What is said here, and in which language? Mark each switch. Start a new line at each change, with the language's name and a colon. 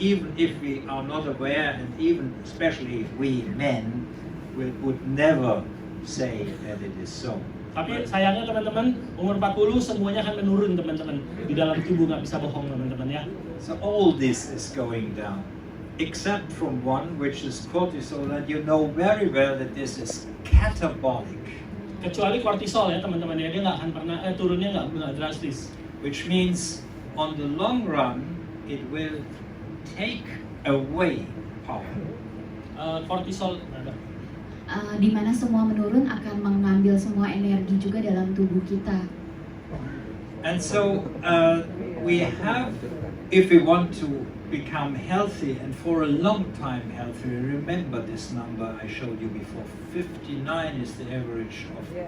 English: Even if we are not aware, and even especially we men would never say that it is so.
Indonesian: Tapi sayangnya teman-teman, umur 40 semuanya akan menurun teman-teman. Di dalam tubuh nggak bisa bohong teman-teman ya.
English: So all this is going down, except from one, which is cortisol, and you know very well that this is catabolic.
Indonesian: Kecuali kortisol ya teman-teman ya, dia nggak akan pernah turunnya nggak drastis.
English: Which means on the long run it will take away power.
Indonesian: Kortisol di mana semua menurun akan mengambil semua energi juga dalam tubuh kita.
English: And so we have, if we want to become healthy and for a long time healthy, remember this number I showed you before, 59 is the average of